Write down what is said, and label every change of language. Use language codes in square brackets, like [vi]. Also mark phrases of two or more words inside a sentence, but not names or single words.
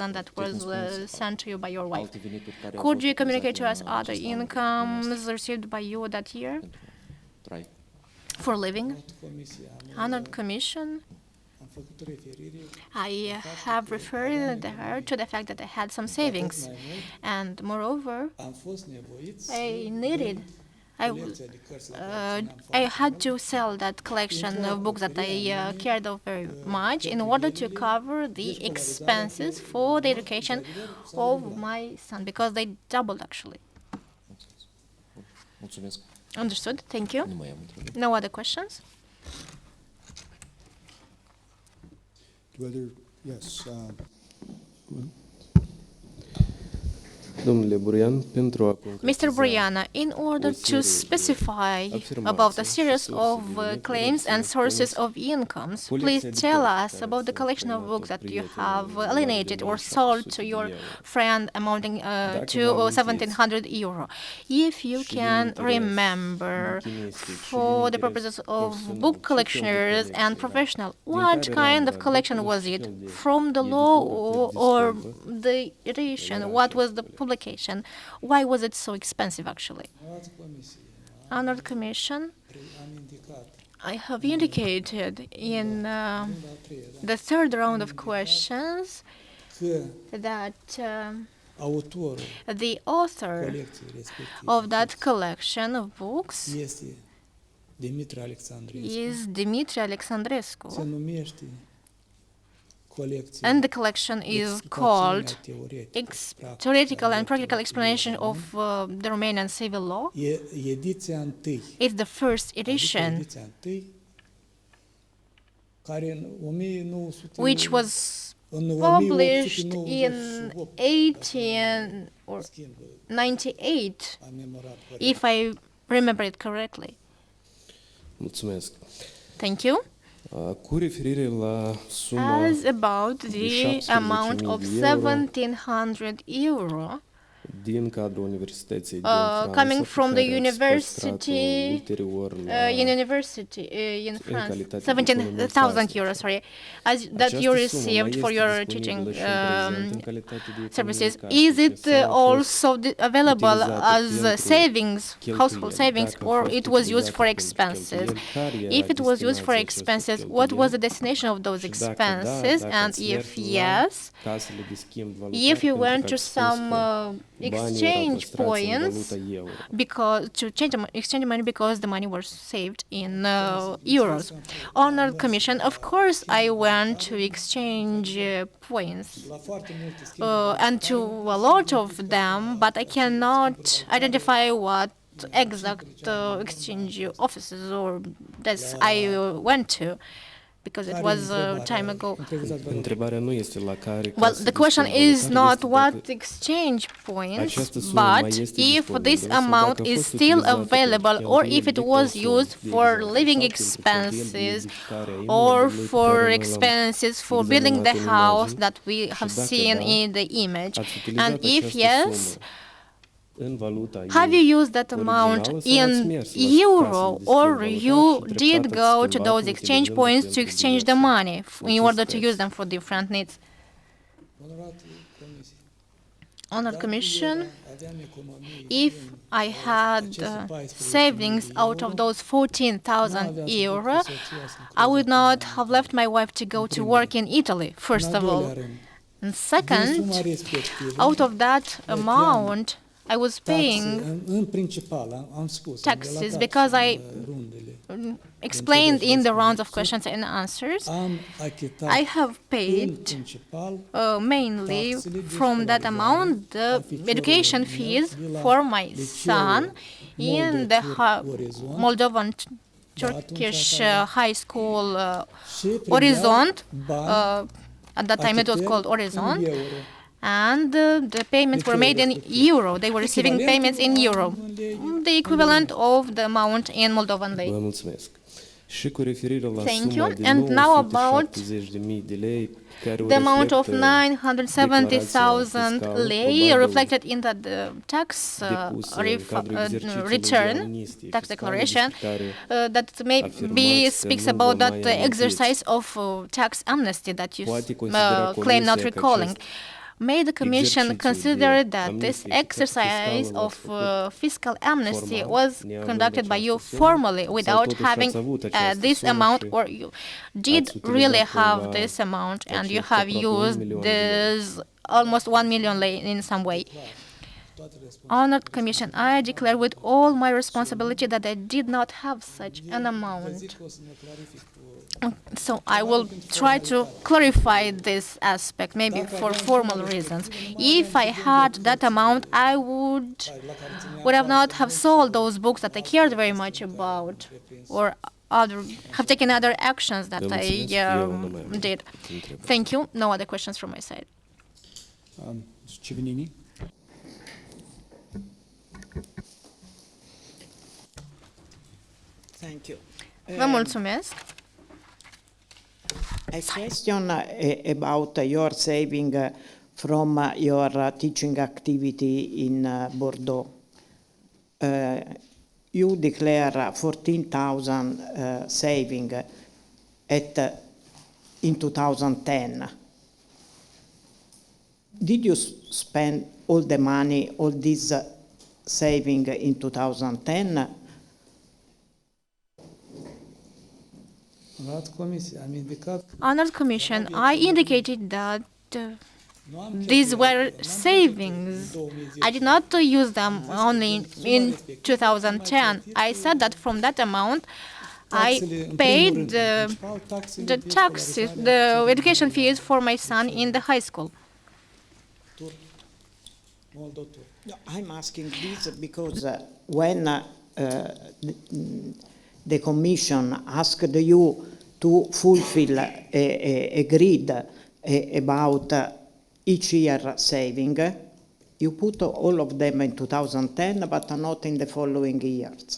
[en] 8,000 that was sent to you by your wife. [ro] Alte venituri care au [en] Could [ro] fost [en] you communicate to us [ro] utilizate în [en] other [ro] acest an [en] incomes received by you that year [ro] pentru trai? [en] for living? [ro] Comisia, [en] Honored Commission, [ro] am făcut referire [en] I have referred there to the fact that I had some savings, and moreover, [ro] am fost nevoiți [en] I needed, [ro] colecția de cărți la care țineam [en] I [ro] foarte [en] had to sell that collection of books that I cared of very much in order to cover the expenses for the education of my son, because they doubled actually. [ro] Mulțumesc. [en] Understood? Thank you. [ro] Nu mai am întrebări. [en] No other questions? Whether, yes, [ro] Domnule Buruian, pentru a concretiza [en] Mr. Buruiană, in order to specify about a series of claims and sources of incomes, please tell us about the collection of books that you have alienated or sold to your friend amounting to 1,700 euro. If you can remember, for the purposes of book collectioners and professional, what kind of collection was it? From the law or the edition? What was the publication? Why was it so expensive, actually? [ro] luați comisie. [en] Honored Commission, [ro] Am indicat [en] I have indicated in [ro] la treia, [en] the third round of questions [ro] că [en] that [ro] autorul [en] the author [ro] colecției respective [en] of that collection of books [ro] este Dimitru Alexandrescu. [en] is Dimitri [ro] Se [en] Alexandrescu, [ro] numește colecția [en] and the collection is called Theoretical and Practical Explanation of the Romanian Civil Law. [ro] E ediția întâi. [en] It's the first [ro] Adică [en] edition, [ro] ediția întâi, care în 1900 [en] which was [ro] în [en] published in [ro] 1898 [en] 1898, [ro] am memorat corect. [en] if I remember it correctly. [ro] Mulțumesc. [en] Thank you. [ro] Cu referire la suma [en] As about the amount of [ro] 17.000 euro [en] 1,700 euro [ro] din cadrul Universității din [en] coming [ro] Franța, [en] from [ro] pe [en] the [ro] care ați păstrat-o [en] university, [ro] ulterior la [en] in university in France, [ro] calitate de [en] 17,000 euro, sorry, as that [ro] Această [en] you [ro] sumă [en] received [ro] mai [en] for [ro] este [en] your [ro] disponibilă [en] teaching [ro] și în prezent în calitate de [en] services. [ro] economie [en] Is it [ro] casnice sau a fost [en] also available [ro] utilizată [en] as [ro] pentru [en] savings, household [ro] cheltuieli? [en] savings, [ro] Dacă a [en] or [ro] fost [en] it was used [ro] utilizată [en] for [ro] pentru [en] expenses? [ro] cheltuieli, care era [en] If it was used for [ro] destinația [en] expenses, [ro] acestor [en] what was the [ro] cheltuieli? [en] destination of those [ro] Și dacă da, [en] expenses? [ro] dacă [en] And [ro] ați [en] if [ro] mers la [en] yes, [ro] casele de schimb valutar, [en] if you [ro] pentru [en] went [ro] că [en] to [ro] ați spus [en] some [ro] că banii erau [en] exchange [ro] păstrați în [en] points [ro] valuta euro. [en] because to exchange money because the money was saved in euros. Honored Commission, of course, I went to exchange points [ro] La foarte multe schimburi [en] and to a lot of them, but I cannot identify what exact exchange offices or desks I went to because it was time ago. [ro] Întrebarea nu este la care [en] Well, [ro] casă [en] the [ro] de [en] question [ro] schimb [en] is [ro] valutar, [en] not [ro] este [en] what [ro] dacă [en] exchange points, [ro] această sumă mai [en] but [ro] este [en] if [ro] disponibilă [en] this [ro] sau [en] amount [ro] dacă a [en] is [ro] fost [en] still [ro] utilizată [en] available [ro] pentru [en] or if [ro] cheltuieli [en] it [ro] de [en] was [ro] consum, [en] used [ro] de [en] for [ro] exemplu, [en] living [ro] sau pentru cheltuieli de [en] expenses [ro] edificare a [en] or [ro] imobilului pe [en] for [ro] care noi l-am [en] expenses for building the [ro] examinat în [en] house [ro] imagini [en] that we have [ro] și dacă [en] seen [ro] da, [en] in the image. [ro] ați utilizat [en] And if [ro] această [en] yes, [ro] sumă în valuta [en] have [ro] ei [en] you used that amount [ro] originală sau ați [en] in [ro] mers la [en] euro, [ro] casele de schimb [en] or [ro] valutar [en] you [ro] și [en] did [ro] treptat [en] go [ro] ați [en] to [ro] schimbat [en] those exchange [ro] utilizând [en] points to [ro] pentru [en] exchange the [ro] diverse [en] money in order to [ro] necesități? [en] use them for different needs? [ro] onorată comisie. [en] Honored Commission, [ro] Aveam economie [en] if I had savings out of those 14,000 euro, I would not have left my wife to go to work in Italy, first of all. And second, out of that amount, I was paying [ro] în principal, am spus, [en] taxes [ro] am relatat [en] because I [ro] în rundele. [en] explained in the rounds of questions and answers, [ro] Am achitat [en] I have [ro] în [en] paid [ro] principal [en] mainly from that amount the education fees for my son in the Moldovan Turkish high school [ro] și Horizont, bani [en] At that time, it was called [ro] în [en] Horizon. [ro] euro. [en] And the payments were made in euro. They were receiving payments in euro, the equivalent of the amount in Moldovan lei. [ro] Vă mulțumesc. Și cu referire la [en] Thank [ro] suma [en] you. [ro] de [en] And now about [ro] 970.000 de lei care o [en] the amount of [ro] reflectă [en] 970,000 lei [ro] probabil [en] reflected in the tax [ro] depusă în cadrul exercițiului de [en] return, [ro] amnistie [en] tax [ro] fiscală, [en] declaration, [ro] despre care [en] that maybe [ro] afirmați că [en] speaks [ro] nu vă [en] about that [ro] mai amintiți. [en] exercise of tax amnesty that you [ro] Poate considera [en] claim not [ro] Comisia că [en] recalling. [ro] acest [en] May the Commission [ro] exercițiu [en] consider [ro] de [en] that this [ro] amnistie [en] exercise [ro] fiscală [en] of [ro] l-ați [en] fiscal amnesty [ro] formal, [en] was [ro] neavând [en] conducted by you [ro] această sumă? [en] formally [ro] Sau [en] without [ro] totuși [en] having [ro] ați avut această [en] this [ro] sumă [en] amount, [ro] și [en] or you did [ro] ați [en] really [ro] utilizat [en] have [ro] cumva [en] this amount and you [ro] acești [en] have [ro] aproape 1 [en] used [ro] milion de lei? [en] this almost 1 million lei in some way. Honored Commission, I declare with all my responsibility that I did not have such an amount. [ro] Zic că o să ne clarific. [en] So I will try to clarify this aspect, maybe for formal reasons. If I had that amount, I would have not have sold those books that I cared very much about, or have taken other actions that [ro] Vă [en] I [ro] mulțumesc. Eu nu mai am [en] did. [ro] întrebări. [en] Thank you. No other questions from my side. Mr. Civinini? Thank you. [ro] Vă mulțumesc. [en] A question about your saving from your teaching activity in Bordeaux. You declare 14,000 saving in 2010. Did you spend all the money, all this saving in 2010? [ro] Onorat Comisie, am indicat că [en] Honored Commission, I indicated that [ro] nu am [en] these [ro] cheltuiat- [en] were [ro] n-am cheltuit [en] savings. [ro] în 2010. [en] I did not use them only in 2010. I said that from that amount, I [ro] Taxele, în primul [en] paid [ro] rând, principal, taxele [en] the [ro] de [en] taxes, [ro] școlarizare [en] the education fees for my son in the high school. Moldotur. No, I'm asking this because when the Commission asked you to fulfill a grid about each year saving, you put all of them in 2010, but not in the following years.